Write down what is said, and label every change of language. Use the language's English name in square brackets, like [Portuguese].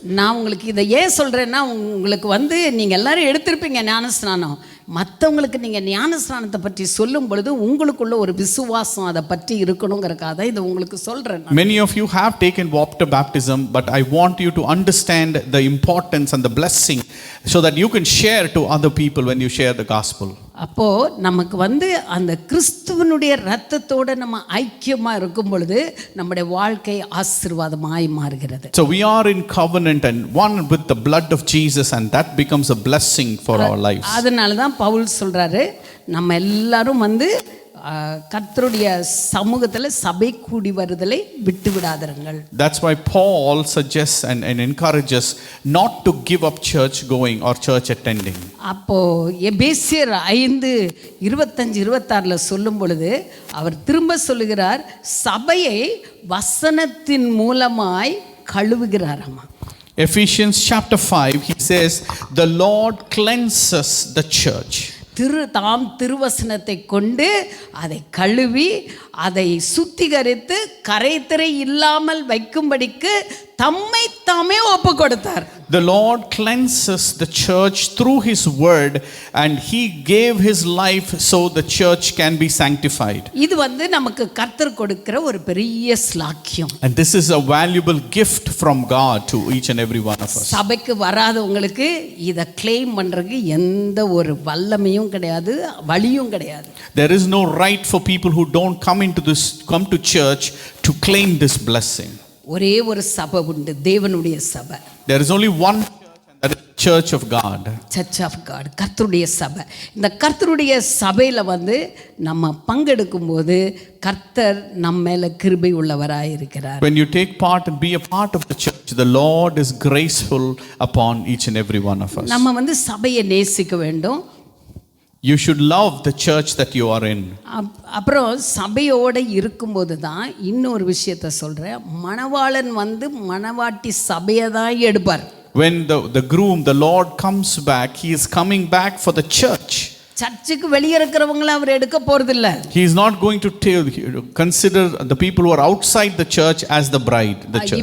[Tamil] நான் உங்களுக்கு இதை ஏன் சொல்றேன்னா, உங்களுக்கு வந்து நீங்க எல்லாரும் எடுத்திருப்பீங்க ஞான ஸ்நானம், மற்றவங்களுக்கு நீங்க ஞான ஸ்நானத்தை பற்றி சொல்லும் பொழுது உங்களுக்குள்ள ஒரு விசுவாசம் அதை பற்றி இருக்கணுங்கிறக்காக தான் இதை உங்களுக்கு சொல்றேன். [English] Many of you have taken water baptism, but I want you to understand the importance and the blessing so that you can share to other people when you share the gospel. [Tamil] அப்போ நமக்கு வந்து அந்த கிறிஸ்துவனுடைய இரத்தத்தோட நம்ம ஐக்கியமா இருக்கும் பொழுது நம்முடைய வாழ்க்கை ஆசீர்வாதமாய் மாறுகிறது. [English] So we are in covenant and one with the blood of Jesus, and that becomes a blessing for our lives. [Tamil] அதனால தான் பவுல் சொல்றாரு, நம்ம எல்லாரும் வந்து கர்த்தருடைய சமூகத்தில் சபை கூடி வருதலை விட்டு விடாதீர்கள். [English] That's why Paul suggests and encourages not to give up church going or church attending. [Tamil] அப்போ எபேசியர் 5:25-26 சொல்லும் பொழுது அவர் திரும்ப சொல்லுகிறார், சபையை வசனத்தின் மூலமாய் கழுவுகிறாராம். [English] Ephesians chapter 5, he says, the Lord cleanses the church. [Tamil] தாம் திருவசனத்தை கொண்டு அதை கழுவி அதை சுத்திகரித்து கரைதிரை இல்லாமல் வைக்கும்படிக்கு தம்மை தாமே ஒப்பு கொடுத்தார். [English] The Lord cleanses the church through his word, and he gave his life so the church can be sanctified. [Tamil] இது வந்து நமக்கு கர்த்தர் கொடுக்கிற ஒரு பெரிய ஸ்லாக்கியம். [English] And this is a valuable gift from God to each and every one of us. [Tamil] சபைக்கு வராதவங்களுக்கு இத claim பண்றதுக்கு எந்த ஒரு வல்லமையும் கிடையாது, வழியும் கிடையாது. [English] There is no right for people who don't come to church to claim this blessing. [Tamil] ஒரே ஒரு சபை உண்டு, தேவனுடைய சபை. [English] There is only one church, and that is the church of God. Church of God, [Tamil] கர்த்தருடைய சபை. இந்த கர்த்தருடைய சபையில வந்து நம்ம பங்கெடுக்கும் போது கர்த்தர் நம்ம மேல கிருபை உள்ளவராய் இருக்கிறார். [English] When you take part and be a part of the church, the Lord is graceful upon each and every one of us. [Tamil] நம்ம வந்து சபையை நேசிக்க வேண்டும். [English] You should love the church that you are in. [Tamil] அப்புறம் சபையோட இருக்கும்போது தான் இன்னொரு விஷயத்தை சொல்றேன், மணவாளன் வந்து மணவாட்டி சபையை தான் எடுப்பார். [English] When the groom, the Lord comes back, he is coming back for the church. [Tamil] சர்ச்சுக்கு வெளியே இருக்கிறவங்கள அவர் எடுக்க போறதில்ல. [English] He is not going to consider the people who are outside the church as the bride, the church.